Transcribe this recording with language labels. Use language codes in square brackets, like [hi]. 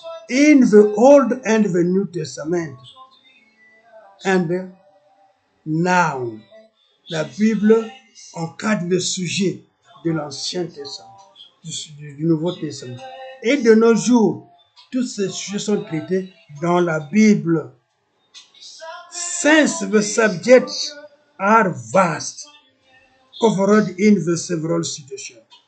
[en] In the Old and the New Testament. And now, [fr] la Bible encadre le sujet de l'Ancien Testament, du Nouveau Testament. Et de nos jours, tous ces sujets sont traités dans la Bible. [en] Since the subjects are vast, covered in the several situations.